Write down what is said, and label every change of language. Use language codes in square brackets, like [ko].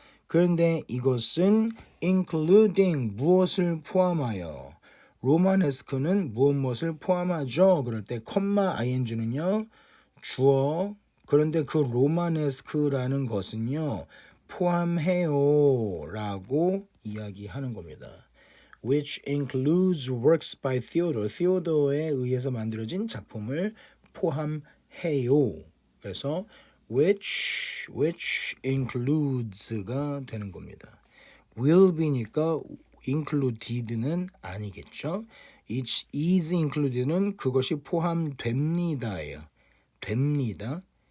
[ko] 그런데 이것은 including 무엇을 포함하여 로마네스크는 무엇을 포함하죠. 그럴 때 컴마 ing는요. 주어. 그런데 그 로마네스크라는 것은요. 포함해요 라고 이야기하는 겁니다. [en] Which includes works by Theodore. [ko] Theodore에 의해서 만들어진 작품을 포함해요. 그래서 [en] which includes [ko] 가 되는 겁니다. [en] will be [ko] 니까 included는 아니겠죠. [en] It is included [ko] 는 그것이 포함됩니다예요. 됩니다.